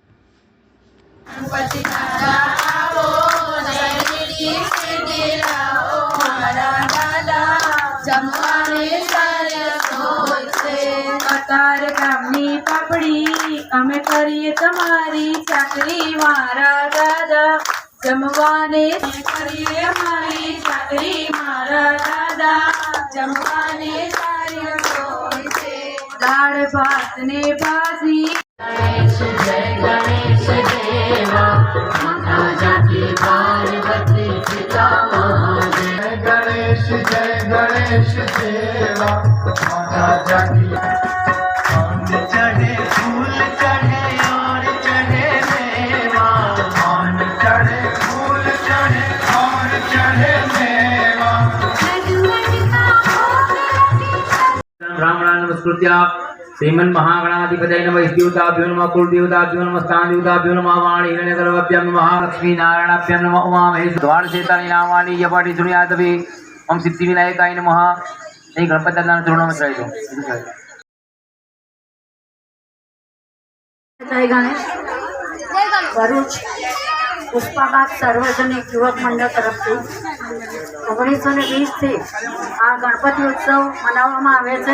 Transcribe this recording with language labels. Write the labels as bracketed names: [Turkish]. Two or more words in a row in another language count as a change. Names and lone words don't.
[Gujarati] ગામની પાપડી અમે કરીએ તમારી ચાકરી મારા દાદા, જમવાને કરીએ અમારી ચાકરી મારા દાદા, જમવાને સારી રસોઈ છે, દાળ ભાત ને ભાજી. ગણેશ જય ગણેશ દેવા, માતા જાતિ પાર્વતી પિતા મહાદેવ. [Hindi] गणेश जय गणेश देवा, माता जाकी. चढ़े फूल चढ़े और चढ़े मेवा, मान चढ़े फूल चढ़े और चढ़े मेवा. [Sanskrit] ब्राह्मणान् नमस्कृत्य श्रीमन् महागणाधिपतये नमः. इष्टदेवताभ्यो नमः, कुलदेवताभ्यो नमः, स्थानदेवताभ्यो नमः, वाणी हिरण्यगर्भाभ्यां नमः, लक्ष्मी नारायणाभ्यां नमः, उमामहेश द्वारचेतानि नामानि यपाठी सुनियातवे. ओम सिद्धिविनायकाय नमः. [Gujarati] અહીં ગણપતિ દાદાના ચરણોમાં ચડાવી દો. જય ગણેશ. ભરૂચ પુષ્પાબાગ સાર્વજનિક યુવક મંડળ તરફથી 1920થી આ ગણપતિ ઉત્સવ મનાવવામાં આવે છે.